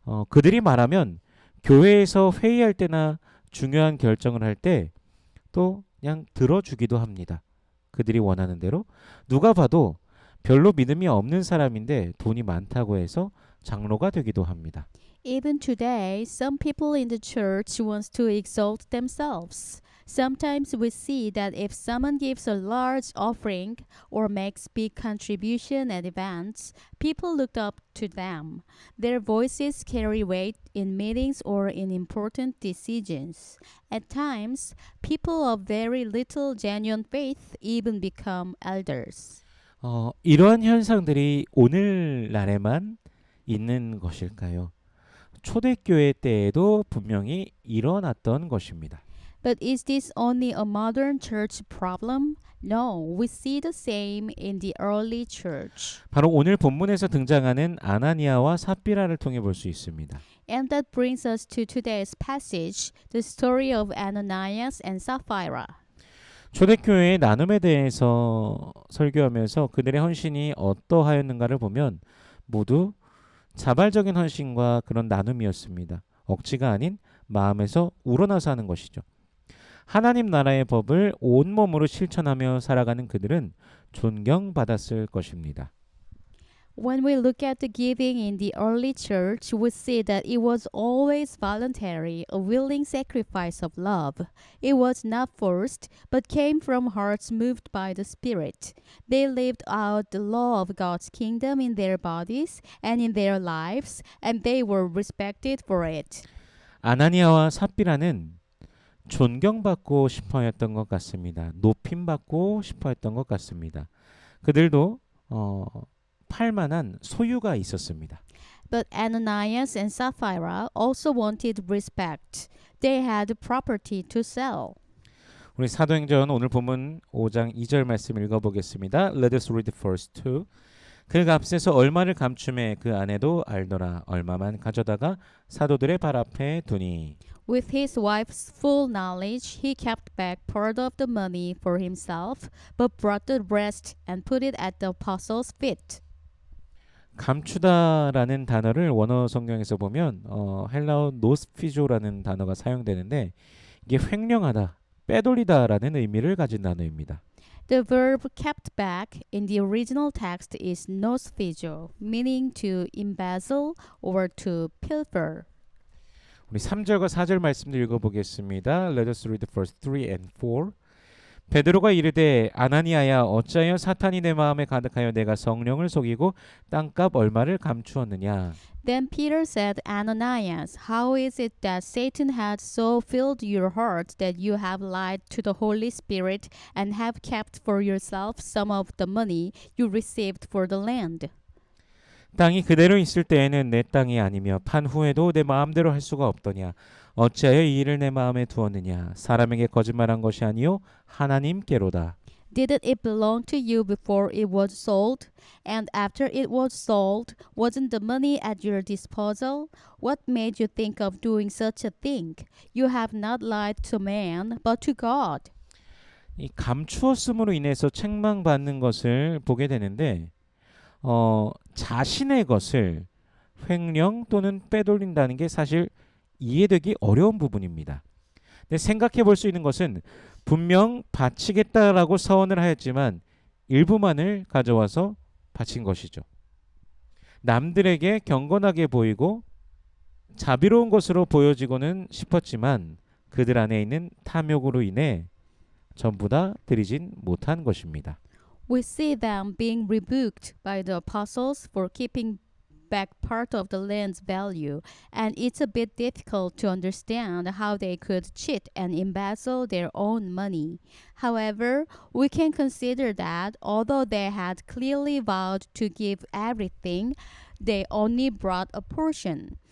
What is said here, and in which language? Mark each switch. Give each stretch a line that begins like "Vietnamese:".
Korean: 그들이 말하면 교회에서 회의할 때나 중요한 결정을 할 때 또 그냥 들어주기도 합니다. 그들이 원하는 대로. 누가 봐도 별로 믿음이 없는 사람인데 돈이 많다고 해서 장로가 되기도 합니다.
English: Even today, some people in the church want to exalt themselves. Sometimes we see that if someone gives a large offering or makes big contribution at events, people look up to them. Their voices carry weight in meetings or in important decisions. At times, people of very little genuine faith even become elders.
Korean: 이러한 현상들이 오늘날에만 있는 것일까요? 초대교회 때에도 분명히 일어났던 것입니다.
English: But is this only a modern church problem? No, we see the same in the early church.
Korean: 바로 오늘 본문에서 등장하는 아나니아와 삽비라를 통해 볼 수 있습니다.
English: And that brings us to today's passage, the story of Ananias and Sapphira.
Korean: 초대교회의 나눔에 대해서 설교하면서 그들의 헌신이 어떠하였는가를 보면 모두 자발적인 헌신과 그런 나눔이었습니다. 억지가 아닌 마음에서 우러나서 하는 것이죠. 하나님 나라의 법을 온몸으로 실천하며 살아가는 그들은 존경받았을 것입니다.
English: When we look at the giving in the early church, we see that it was always voluntary, a willing sacrifice of love. It was not forced, but came from hearts moved by the Spirit. They lived out the law of God's kingdom in their bodies and in their lives, and they were respected for it.
Korean: 아나니아와 삽비라는 존경받고 싶어했던 것 같습니다. 높임받고 싶어했던 것 같습니다. 그들도 팔만한 소유가 있었습니다.
English: But Ananias and Sapphira also wanted respect. They had property to sell.
Korean: 우리 사도행전 오늘 본문 5장 2절 말씀 읽어보겠습니다.
English: Let us read verse 2.
Korean: 그 값에서 얼마를 감춤해 그 아내도 알더라. 얼마만 가져다가 사도들의 발 앞에 두니.
English: With his wife's full knowledge, he kept back part of the money for himself, but brought the rest and put it at the apostles' feet.
Korean: 감추다라는 단어를 원어 성경에서 보면 헬라어 노스피조라는 단어가 사용되는데 이게 횡령하다, 빼돌리다라는 의미를 가진 단어입니다.
English: The verb kept back in the original text is nosphizo, meaning to embezzle or to pilfer.
Korean: 우리 3절과 4절 말씀도 읽어보겠습니다.
English: Let us read verse 3 and 4.
Korean: 베드로가 이르되 아나니아야 어찌하여 사탄이 내 마음에 가득하여 내가 성령을 속이고 땅값 얼마를 감추었느냐.
English: Then Peter said, Ananias, how is it that Satan had so filled your heart that you have lied to the Holy Spirit and have kept for yourself some of the money you received for the land?
Korean: 땅이 그대로 있을 때에는 내 땅이 아니며 판 후에도 내 마음대로 할 수가 없더냐. 어찌하여 이 일을 내 마음에 두었느냐. 사람에게 거짓말한 것이 아니요 하나님께로다.
English: Didn't it belong to you before it was sold? And after it was sold, wasn't the money at your disposal? What made you think of doing such a thing? You have not lied to man, but to God.
Korean: 이 감추었음으로 인해서 책망받는 것을 보게 되는데 자신의 것을 횡령 또는 빼돌린다는 게 사실 이해되기 어려운 부분입니다. 근데 생각해 볼 수 있는 것은 분명 바치겠다라고 서원을 하였지만 일부만을 가져와서 바친 것이죠. 남들에게 경건하게 보이고 자비로운 것으로 보여지고는 싶었지만 그들 안에 있는 탐욕으로 인해 전부 다 드리진 못한 것입니다.
English: We see them being rebuked by the apostles for keeping back part of the land's value, and it's a bit difficult to understand how they could cheat and embezzle their own money. However, we can consider that although they had clearly vowed to give everything, they only brought a portion.